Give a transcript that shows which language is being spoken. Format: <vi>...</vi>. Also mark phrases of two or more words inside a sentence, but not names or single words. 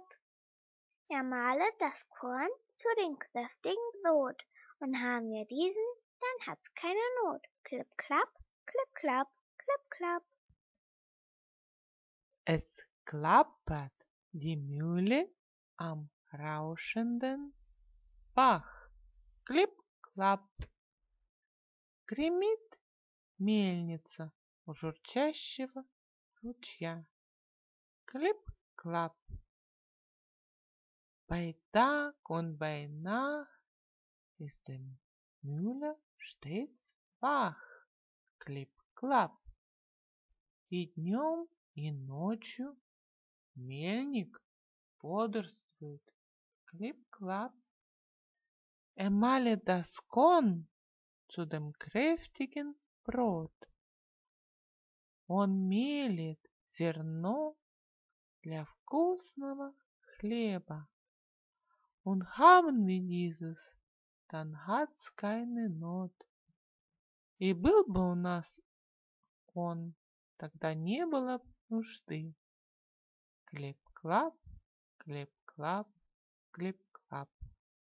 <de>Er malet das Korn zu dem kräftigen Brot. Und haben wir diesen, dann hat's keine Not. Klipp, klapp, klipp, klapp, klipp, klapp. Es klappert die Mühle am rauschenden Bach.</de> <ru>Клип, клап. Гремит мельница у журчащего ручья. Клип, клап.</ru> <de>Bei Tag und bei Nacht ist der Müller stets wach.</de> <ru>Клип, клап. И днем, и ночью мельник бодрствует. Клип, клап.</ru> <de>Malet das Korn zu dem kräftigen Brot.</de> <ru>Он мелет зерно для вкусного хлеба.</ru> <de>Und haben wir dieses, dann hat's keine Not.</de> <ru>И был бы у нас он, тогда не было нужды. Клип-клап, клип-клап, клип-клап.</ru>